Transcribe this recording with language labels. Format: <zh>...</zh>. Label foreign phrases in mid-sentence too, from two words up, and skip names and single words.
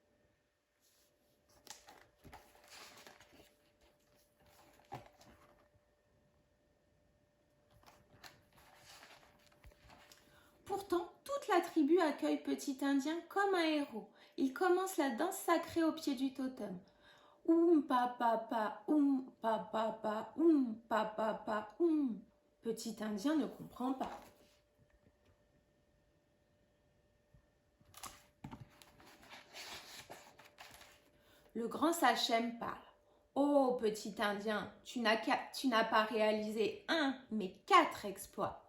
<fr>Pourtant, toute la tribu accueille Petit Indien comme un héros. Il commence la danse sacrée au pied du totem. Pa pa pa, pa pa pa, pa pa pa, Petit Indien ne comprend pas. Le grand Sachem parle. Oh, Petit Indien, tu n'as pas réalisé 1, mais 4 exploits.</fr>